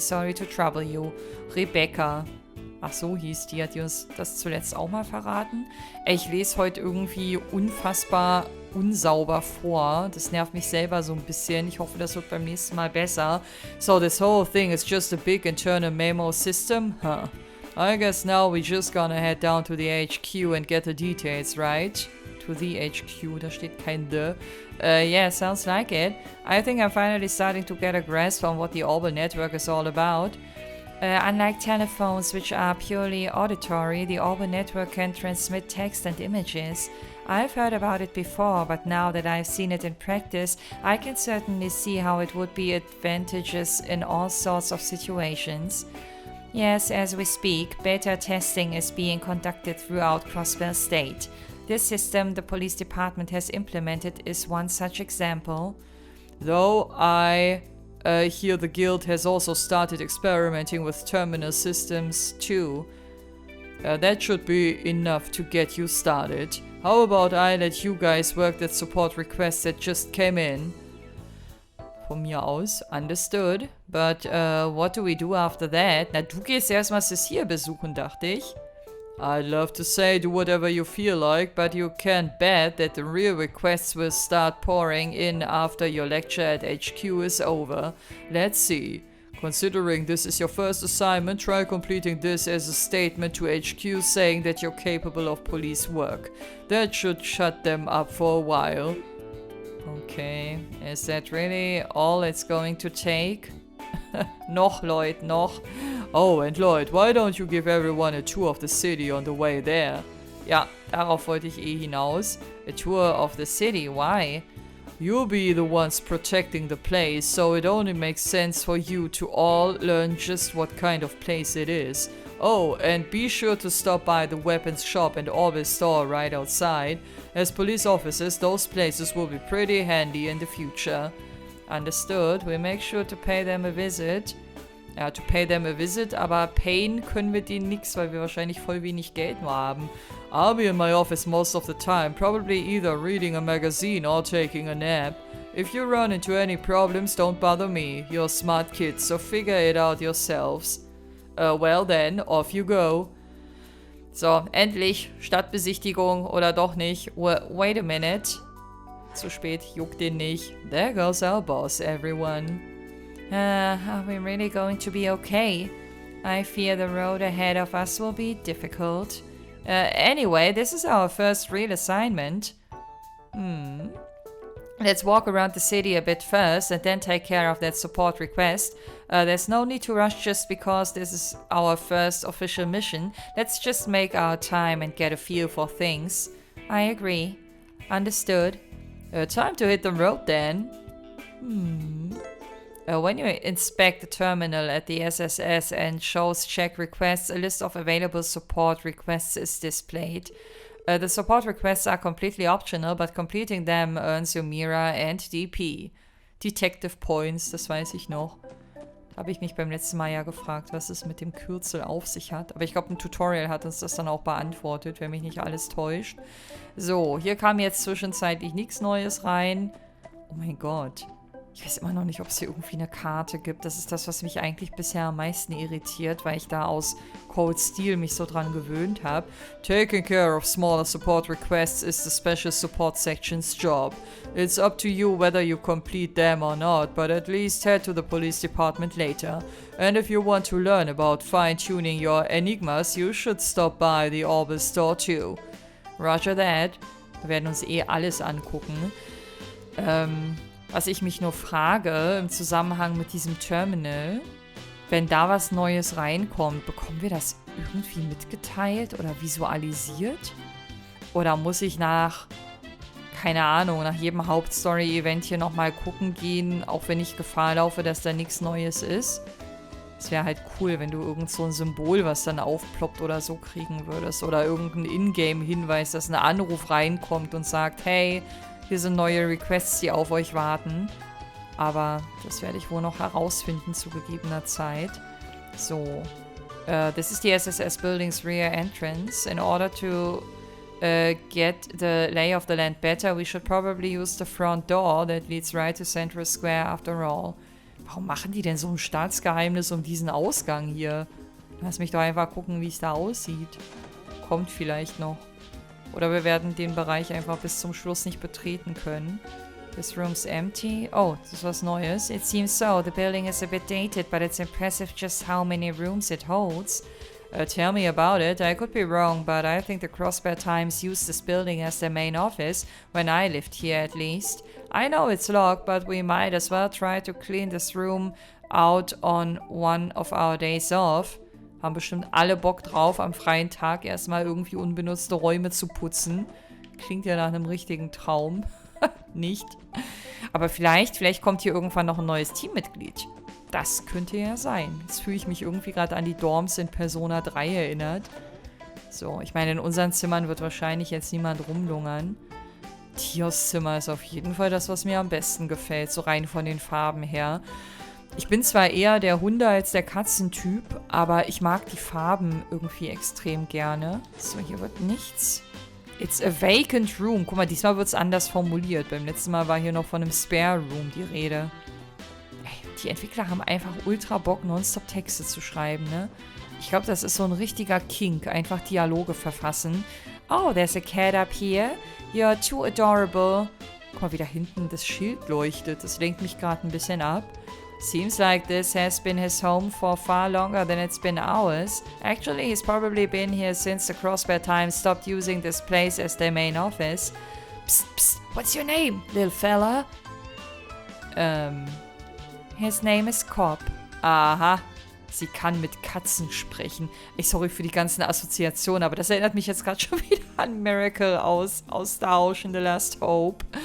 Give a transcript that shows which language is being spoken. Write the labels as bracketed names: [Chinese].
[English] Sorry to trouble you. Rebecca. [German] Ach so, hieß die. Hat die uns das zuletzt auch mal verraten? Ich lese heute irgendwie unfassbar unsauber vor. Das nervt mich selber so ein bisschen. Ich hoffe, das wird beim nächsten Mal besser. [English] So, this whole thing is just a big internal memo system? Huh. I guess now we just gonna head down to the HQ and get the details, right? To the HQ, [German] da steht kein the. [English] Yeah, sounds like it. I think I'm finally starting to get a grasp on what the Orbital network is all about. Unlike telephones, which are purely auditory, the Orbital network can transmit text and images. I've heard about it before, but now that I've seen it in practice, I can certainly see how it would be advantageous in all sorts of situations. Yes, as we speak, beta testing is being conducted throughout Crossbell State. This system the police department has implemented is one such example. Though I hear the guild has also started experimenting with terminal systems too. That should be enough to get you started. How about I let you guys work that support request that just came in? [German] Von mir aus, [English] understood. But what do we do after that? [German] Na, du gehst erstmal HIER besuchen, dachte ich. [English] I'd love to say do whatever you feel like, but you can't bet that the real requests will start pouring in after your lecture at HQ is over. Let's see. Considering this is your first assignment, try completing this as a statement to HQ saying that you're capable of police work. That should shut them up for a while. Okay, is that really all it's going to take? [German] Noch, Lloyd, noch. [English] Oh, and Lloyd, why don't you give everyone a tour of the city on the way there? [German] Ja, darauf wollte ich hinaus. [English] A tour of the city, why? You'll be the ones protecting the place, so it only makes sense for you to all learn just what kind of place it is. Oh, and be sure to stop by the weapons shop and Orbital store right outside. As police officers, those places will be pretty handy in the future. Understood, we'll make sure to pay them a visit. [German] Ja, [English] to pay them a visit, [German] aber payen können wir denen nix, weil wir wahrscheinlich voll wenig Geld nur haben. [English] I'll be in my office most of the time, probably either reading a magazine or taking a nap. If you run into any problems, don't bother me. You're smart kids, so figure it out yourselves. Well then, off you go. [German] So, endlich, Stadtbesichtigung oder doch nicht. [English] Wait a minute. [German] Zu spät, juckt den nicht. [English] There goes our boss, everyone. Are we really going to be okay? I fear the road ahead of us will be difficult. Anyway, this is our first real assignment. Let's walk around the city a bit first and then take care of that support request. There's no need to rush just because this is our first official mission. Let's just make our time and get a feel for things. I agree. Understood. Time to hit the road then. When you inspect the terminal at the SSS and shows check requests, a list of available support requests is displayed. The support requests are completely optional, but completing them earns you MEHR and DP. [German] Detective Points, das weiß ich noch. Habe ich mich beim letzten Mal ja gefragt, was es mit dem Kürzel auf sich hat. Aber ich glaube, ein Tutorial hat uns das dann auch beantwortet, wenn mich nicht alles täuscht. So, hier kam jetzt zwischenzeitlich nichts Neues rein. Oh mein Gott. Ich weiß immer noch nicht, ob es hier irgendwie eine Karte gibt. Das ist das, was mich eigentlich bisher am meisten irritiert, weil ich da aus Cold Steel mich so dran gewöhnt habe. [English] Taking care of smaller support requests is the special support section's job. It's up to you whether you complete them or not, but at least head to the police department later. And if you want to learn about fine-tuning your enigmas, you should stop by the Orbital store too. Roger that. [German] Wir werden uns eh alles angucken. Was ich mich nur frage, im Zusammenhang mit diesem Terminal, wenn da was Neues reinkommt, bekommen wir das irgendwie mitgeteilt oder visualisiert? Oder muss ich keine Ahnung, nach jedem Hauptstory-Event hier nochmal gucken gehen, auch wenn ich Gefahr laufe, dass da nichts Neues ist? Es wäre halt cool, wenn du irgend so ein Symbol, was dann aufploppt oder so kriegen würdest. Oder irgendein Ingame-Hinweis, dass ein Anruf reinkommt und sagt, hey, hier sind neue Requests, die auf euch warten. Aber das werde ich wohl noch herausfinden zu gegebener Zeit. So. [English] This is the SSS building's rear entrance. In order to get the lay of the land better, we should probably use the front door that leads right to Central Square after all. [German] Warum machen die denn so ein Staatsgeheimnis um diesen Ausgang hier? Lass mich doch einfach gucken, wie es da aussieht. Kommt vielleicht noch. Oder wir werden den Bereich einfach bis zum Schluss nicht betreten können. [English] This room's empty. [German] Oh, das ist was Neues. [English] It seems so. The building is a bit dated, but it's impressive just how many rooms it holds. Tell me about it. I could be wrong, but I think the Crossbear Times used this building as their main office, when I lived here at least. I know it's locked, but we might as well try to clean this room out on one of our days off. [German] Haben bestimmt alle Bock drauf, am freien Tag erstmal irgendwie unbenutzte Räume zu putzen. Klingt ja nach einem richtigen Traum. Nicht. Aber vielleicht kommt hier irgendwann noch ein neues Teammitglied. Das könnte ja sein. Jetzt fühle ich mich irgendwie gerade an die Dorms in Persona 3 erinnert. So, ich meine, in unseren Zimmern wird wahrscheinlich jetzt niemand rumlungern. Tios Zimmer ist auf jeden Fall das, was mir am besten gefällt, so rein von den Farben her. Ich bin zwar eher der Hunde- als der Katzentyp, aber ich mag die Farben irgendwie extrem gerne. So, hier wird nichts. [English] It's a vacant room. [German] Guck mal, diesmal wird es anders formuliert. Beim letzten Mal war hier noch von einem Spare Room die Rede. Ey, die Entwickler haben einfach ultra Bock, nonstop Texte zu schreiben, ne? Ich glaube, das ist so ein richtiger Kink. Einfach Dialoge verfassen. [English] Oh, there's a cat up here. You're too adorable. [German] Guck mal, wie da hinten das Schild leuchtet. Das lenkt mich gerade ein bisschen ab. [English] Seems like this has been his home for far longer than it's been ours. Actually, he's probably been here since the Crossbear Times stopped using this place as their main office. Psst, psst, what's your name, little fella? His name is Cobb. [German] Aha, sie kann mit Katzen sprechen. Sorry für die ganzen Assoziationen, aber das erinnert mich jetzt gerade schon wieder an Miracle aus Star Ocean The Last Hope.